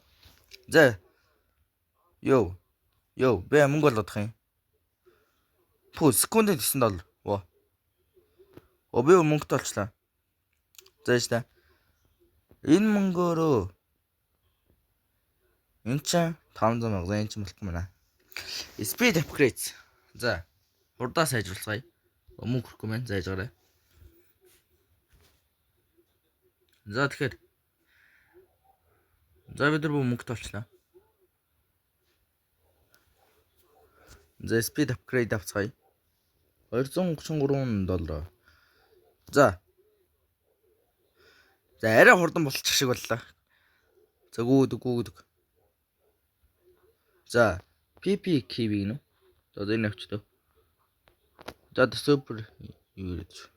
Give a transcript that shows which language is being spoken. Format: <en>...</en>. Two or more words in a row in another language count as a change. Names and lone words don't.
<mn>За. Йоо. Би мөнгө олгох юм. Пүү секундэд $9. Оо. Би мөнгөтэй олчлаа. За яа. Энэ мөнгөөрөө энэ чинь 500 мянга энэ чинь болохгүй маа.</mn> <en>Speed upgrades.</en> <mn>За. Хурдаа сайжруулцгаая. Мөнгө хөрөхгүй маань зайжгаарай. За тэгэхээр. За бид нар мөнгөтэй олчлаа. За</mn> <en>speed upgrade</en> <mn>авцгаая. $233. За арай хурдан болчих шиг боллоо. За гүйдэг. За PP kiwi гэнэ үү? За энэ авчдаа. За супер юу гэж.</mn>